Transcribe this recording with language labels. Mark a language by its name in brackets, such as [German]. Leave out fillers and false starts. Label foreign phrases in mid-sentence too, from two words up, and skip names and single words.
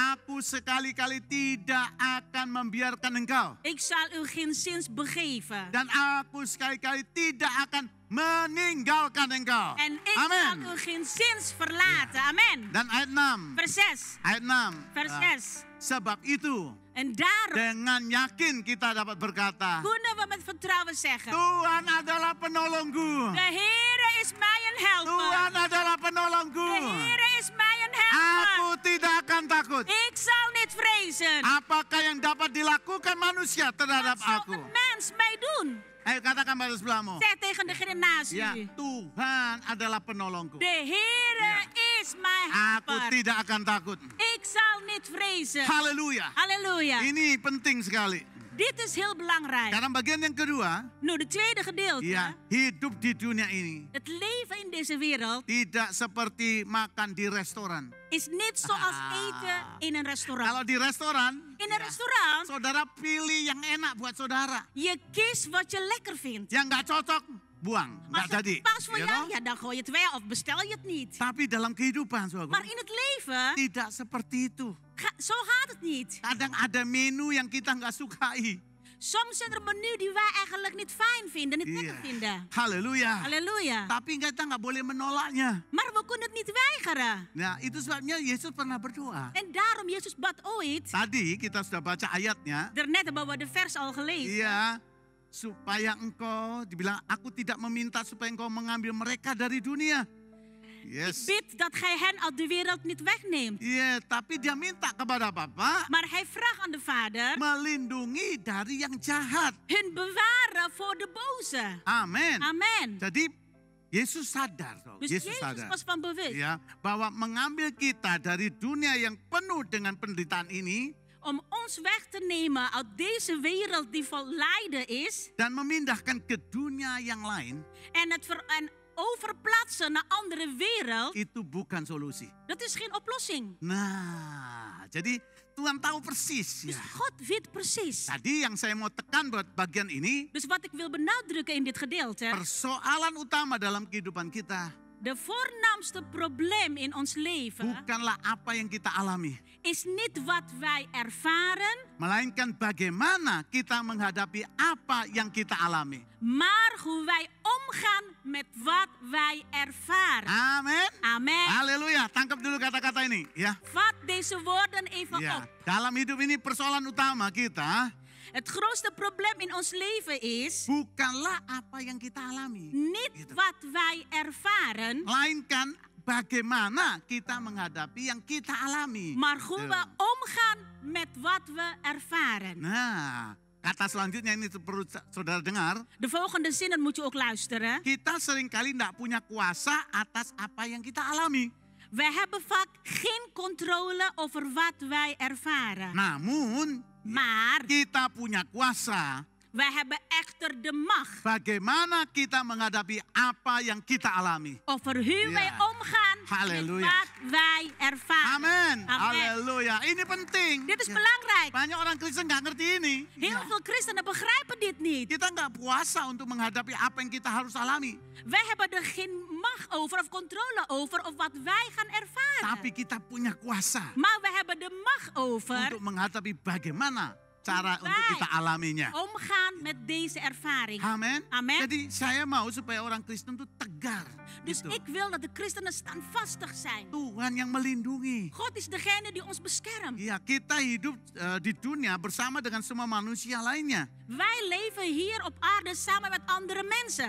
[Indonesian] aku sekali-kali tidak akan membiarkan engkau. [Dutch] ik zal u geen zins begeven. [Indonesian] Dan aku sekali-kali tidak akan meninggalkan engkau. [Dutch] En ik Amen. zal u geen zins verlaten. Amen. [Indonesian] Dan ayat 6. [Dutch] Vers 6. [Indonesian] Ayat 6. [Dutch] Vers 6. [Indonesian] Sebab itu, [Dutch] En daarom [Indonesian] dengan yakin kita dapat berkata, [Dutch] kunnen we met vertrouwen zeggen, [Indonesian] Tuhan adalah penolongku. [Dutch] de Heere is mij een helper. [Indonesian] Tuhan adalah penolongku. [Dutch] De Heere is mij een helper. [Indonesian] Aku tidak akan takut. [Dutch] Ik zal niet vrezen. [Indonesian] Apakah yang dapat dilakukan manusia terhadap [Dutch] Wat zal [Indonesian] aku? [Dutch] een mens mij doen? [Indonesian] Ayo katakan pada sebelahmu. [Dutch] Zeg tegen degene naast [Indonesian] Ya, [Dutch] u. [Indonesian] Tuhan adalah penolongku. [Dutch] De Heere is mijn [Indonesian] Aku [Dutch] helper. [Indonesian] tidak akan takut. [Dutch] Ik zal niet vrezen. [Indonesian] Haleluya. [Dutch] Halleluja. [Indonesian] Ini penting sekali. [Dutch] Dit is heel belangrijk. [Indonesian] Sekarang bagian yang kedua, [Dutch] Nou, de tweede gedeelte. [Indonesian] ya, hidup di dunia ini [Dutch] Het leven in deze wereld [Indonesian] tidak seperti makan di restoran. [Dutch] is niet zoals eten in een restaurant. [Indonesian] Kalau di restoran, [Dutch] In een restaurant, [Indonesian] saudara pilih yang enak buat saudara. [Dutch] je kiest wat je lekker vindt. [Indonesian] Yang nggak cocok, buang, [Dutch] Als [Indonesian] nggak jadi. [Dutch] het pas voor [English] You [Dutch] jou, [English] know? [Dutch] ja, dan gooi je het weg of bestel je het niet. [Indonesian] Tapi dalam kehidupan, [Dutch] Maar [Indonesian] saudara, [Dutch] in het leven, [Indonesian] tidak seperti itu. [Dutch] zo gaat het niet. [Indonesian] Kadang ada menu yang kita nggak sukai. [Dutch] Soms zijn er menu die wij eigenlijk niet fijn vinden, niet lekker [Indonesian] Iya. [Dutch] vinden. [Indonesian] Haleluya. [Dutch] Halleluja. [Indonesian] Tapi kita nggak boleh menolaknya. [Dutch] Maar we kunnen het niet weigeren. [Indonesian] Nah, itu sebabnya Yesus pernah berdoa. [Dutch] En daarom, Jezus bad ooit, [Indonesian] Tadi kita sudah baca ayatnya. [Dutch] daarnet hebben we de vers al gelezen. [Indonesian] Iya, supaya engkau, dibilang, aku tidak meminta supaya engkau mengambil mereka dari dunia. Yes. [Dutch] Bid dat gij hen uit de wereld niet wegneemt. [Indonesian] Iya, tapi dia minta kepada Bapa [Dutch] Maar hij vraagt aan de Vader, [Indonesian] melindungi dari yang jahat. [Dutch] hun bewaren voor de boze. [Indonesian] Amin. [Dutch] Amen. [Indonesian] Jadi Yesus sadar, [Dutch] Dus [Indonesian] Yesus [Dutch] Jezus [Indonesian] sadar, [Dutch] was van bewust. [Indonesian] ya, bahwa mengambil kita dari dunia yang penuh dengan penderitaan ini [Dutch] Om ons weg te nemen uit deze wereld die vol lijden is. [Indonesian] dan memindahkan ke dunia yang lain, [Dutch] En overplaatsen naar andere wereld. [Indonesian] itu bukan solusi. [Dutch] Dat is geen oplossing. [Indonesian] Nah, jadi Tuhan tahu persis [Dutch] Dus [Indonesian] ya. [Dutch] God weet precies. [Indonesian] Tadi yang saya mau tekan buat bagian ini, [Dutch] Dus wat ik wil benadrukken in dit gedeelte. [Indonesian] persoalan utama dalam kehidupan kita [Dutch] De voornaamste probleem in ons leven [Indonesian] bukanlah apa yang kita alami, [Dutch] is niet wat wij ervaren, [Indonesian] melainkan bagaimana kita menghadapi apa yang kita alami. [Dutch] maar hoe wij omgaan met wat wij ervaren. [Indonesian] Amin. [Dutch] Amen. [Indonesian] Haleluya. Tangkap dulu kata-kata ini, ya. [Dutch] Vat deze woorden even [Indonesian] Ya, [Dutch] op. [Indonesian] dalam hidup ini persoalan utama kita [Dutch] Het grootste probleem in ons leven is [Indonesian] bukanlah apa yang kita alami, [Dutch] niet [Indonesian] Gitu. [Dutch] wat wij ervaren, [Indonesian] melainkan bagaimana kita menghadapi yang kita alami. [Dutch] maar hoe we [Indonesian] Tuh. [Dutch] omgaan met wat we ervaren. [Indonesian] Nah, kata selanjutnya ini perlu saudara dengar. [Dutch] De volgende zinnen moet je ook luisteren. [Indonesian] Kita seringkali tidak punya kuasa atas apa yang kita alami. [Dutch] Wij hebben vaak geen controle over wat wij ervaren. [Indonesian] Namun, [Dutch] Maar [Indonesian] kita punya kuasa [Dutch] wij hebben echter de macht [Indonesian] bagaimana kita menghadapi apa yang kita alami. [Dutch] over hoe wij omgaan Halleluja. met wat wij ervaren. [Indonesian] Amin. [Dutch] Amen. [Indonesian] Haleluya. Ini penting. [Dutch] Dit is [Indonesian] Ya. [Dutch] belangrijk. [Indonesian] Banyak orang Kristen nggak ngerti ini. [Dutch] Heel [Indonesian] Ya. [Dutch] veel christenen begrijpen dit niet. [Indonesian] Kita nggak puasa untuk menghadapi apa yang kita harus alami. [Dutch] Wij hebben er geen macht over of controle over of wat wij gaan ervaren. [Indonesian] Tapi kita punya kuasa [Dutch] Maar we hebben de macht over [Indonesian] untuk menghadapi bagaimana cara Baik. untuk kita alaminya. [Dutch] omgaan met deze ervaring. [Indonesian] Amin. [Dutch] Amen. [Indonesian] Jadi saya mau supaya orang Kristen itu tegar. [Dutch] Dus [Indonesian] Gitu. [Dutch] ik wil dat de christenen standvastig zijn. [Indonesian] Tuhan yang melindungi. [Dutch] God is degene die ons beschermt. [Indonesian] Ya, kita hidup di dunia bersama dengan semua manusia lainnya. [Dutch] Wij leven hier op aarde samen met andere mensen.